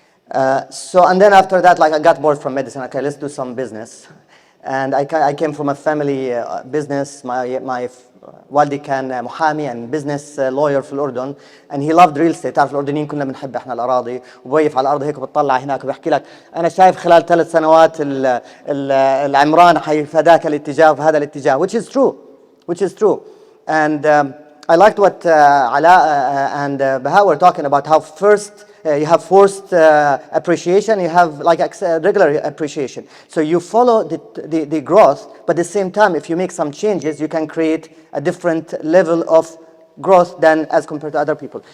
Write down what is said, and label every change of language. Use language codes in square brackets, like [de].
[en] And then after that, like I got bored from medicine. Okay, let's do some business. And I came from a family business. My [ar] والدي كان محامي [en] and business lawyer [ar] في الأردن, [en] and he loved real estate. [ar] تعرف الأردنيين كلنا بنحب احنا الأراضي، وبوقف على الأرض هيك بتطلع هناك وبحكي لك أنا شايف خلال 3 سنوات العمران حيفداك الاتجاه في هذا الاتجاه, [en] which is true. And I liked what Ala and Baha were talking about, how first you have forced appreciation, you have like regular appreciation. So you follow the growth, but at the same time, if you make some changes, you can create a different level of growth than as compared to other people.